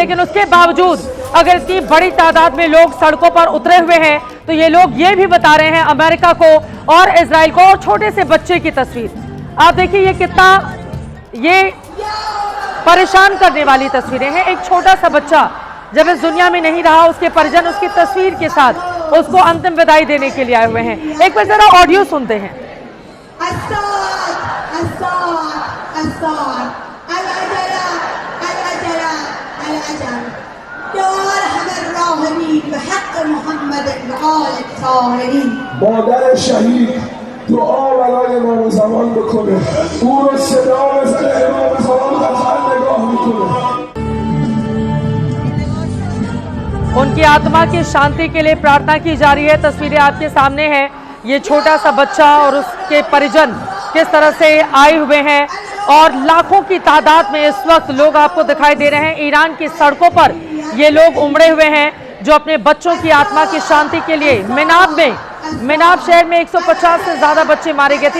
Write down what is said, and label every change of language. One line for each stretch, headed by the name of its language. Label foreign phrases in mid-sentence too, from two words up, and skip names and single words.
Hindi: लेकिन उसके बावजूद अगर इतनी बड़ी तादाद में लोग सड़कों पर उतरे हुए हैं तो ये लोग ये भी बता रहे हैं अमेरिका को और इजराइल को, और छोटे से बच्चे की तस्वीर आप देखिए, ये कितना ये परेशान करने वाली तस्वीरें हैं। एक छोटा सा बच्चा जब इस दुनिया में नहीं रहा, उसके परिजन उसकी तस्वीर के साथ उसको अंतिम विदाई देने के लिए आए हुए हैं। एक बार जरा ऑडियो सुनते हैं।
Persian: مادر شهید دعا برای امام زمان بکنه، او رو صدا بزنه، امام زمان قطعا نگاه میکنه.
Hindi: उनके उनकी आत्मा की शांति के लिए प्रार्थना की जा रही है। तस्वीरें आपके सामने हैं, ये छोटा सा बच्चा और उसके परिजन किस तरह से आए हुए हैं और लाखों की तादाद में इस वक्त लोग आपको दिखाई दे रहे हैं। ईरान की सड़कों पर ये लोग उमड़े हुए हैं जो अपने बच्चों की आत्मा की शांति के लिए मिनाब शहर में 150 से ज्यादा बच्चे मारे गए थे।